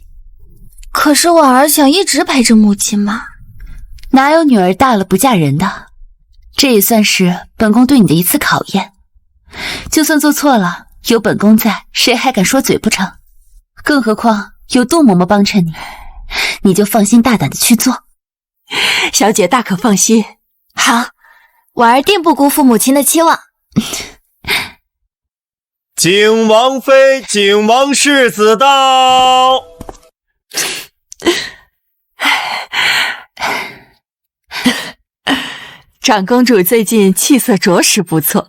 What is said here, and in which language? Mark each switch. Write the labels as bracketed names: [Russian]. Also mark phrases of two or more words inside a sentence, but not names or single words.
[Chinese] 可是婉兒想一直陪着母親嘛。哪有女兒大了不嫁人的？這也算是本宮對你的一次考驗。就算做錯了，有本宮在，誰還敢說嘴不成？更何況有杜嬷嬷幫襯你，你就放心大膽的去做。小姐大可放心。好，婉兒定不辜負母親的期望。景王妃、景王世子到。长公主最近氣色着實不錯，